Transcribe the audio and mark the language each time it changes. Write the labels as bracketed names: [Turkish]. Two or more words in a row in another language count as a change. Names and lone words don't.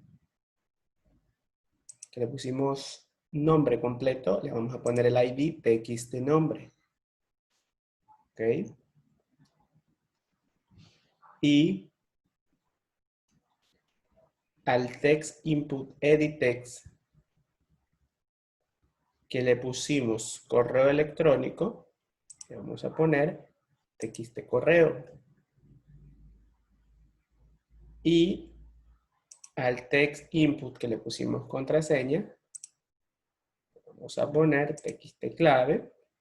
[Spanish] que le pusimos nombre completo, le vamos a poner el ID txt nombre. Ok. Y al [English] text input edit text, [Spanish] que le pusimos correo electrónico, le vamos a poner txt correo. Y al [English] text input [Spanish] que le pusimos contraseña, vamos a poner txt clave.